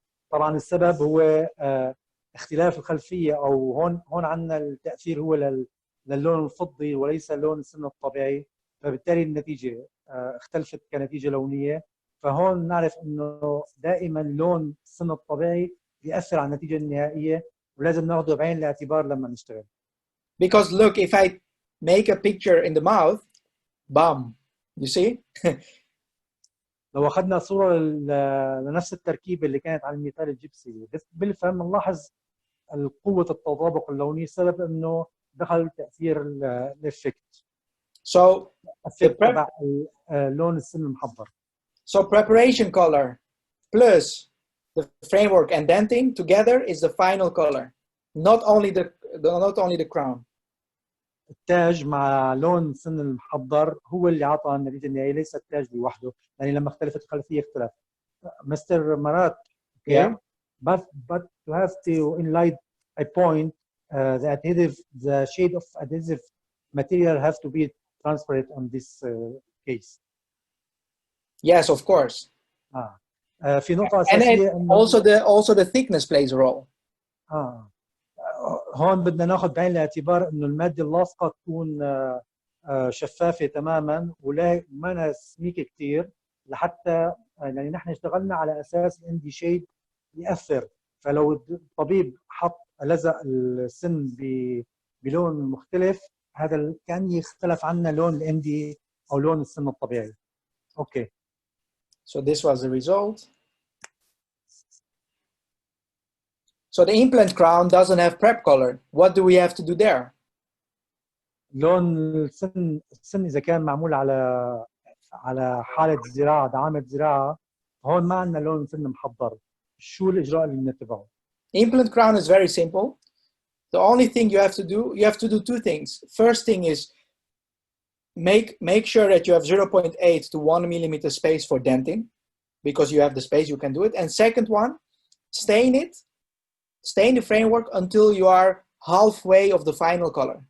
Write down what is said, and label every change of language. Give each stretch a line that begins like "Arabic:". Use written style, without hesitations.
Arabic: طبعا السبب هو اختلاف الخلفية، أو هون عندنا التأثير هو للون الفضي وليس لون السن الطبيعي، فبالتالي النتيجة اختلفت كنتيجة لونية. فهون نعرف إنه دائما لون السن الطبيعي يأثر على النتيجة النهائية، ولازم ناخده بعين الاعتبار لما نشتغل.
English: Because look, if I make a picture in the mouth, bam, you see?
Arabic: لو أخذنا صورة لنفس التركيبة اللي كانت على المثال الجبسي بالفهم نلاحظ قوة التطابق اللوني، السبب إنه دخل تأثير الإفكت.
English: So
Arabic: تبع لون السن المحضر.
English: So preparation color plus the framework and denting together is the final color, not only the crown.
Arabic: التاج مع لون السن المحضر هو اللي عطى النتيجة النهائية، ليس التاج لوحده، يعني لما اختلفت الخلفية اختلف
English: Mr. Marat, okay? Yeah. But you have to enlight a point. The adhesive, the shade of adhesive material have to be transparent on this case. Yes, of course.
Arabic: في نقطة
English: And
Arabic: أساسية إنه
English: also the thickness plays a role.
Arabic: هون بدنا ناخذ بعين الاعتبار إنه المادة اللاصقة تكون شفافة تماما ولا ما سميكة كثير لحتى يعني نحن اشتغلنا على أساس الاندي شيد يأثر. فلو الطبيب حط لزق السن بلون مختلف هذا كان يختلف عنا لون الاندي أو لون السن الطبيعي.
English: Okay. So this was the result. So the implant crown doesn't have prep color. What do we have to do there?
Arabic: لون السن إذا كان معمول على حالة زراعة دعامة زراعة هون ما عندنا لون سن محضر. شو الإجراء اللي بنتبعه؟
English: Implant crown is very simple. The only thing you have to do two things. First thing is make sure that you have 0.8 to 1 millimeter space for denting, because you have the space, you can do it. And second one, stain the framework until you are halfway of the final color.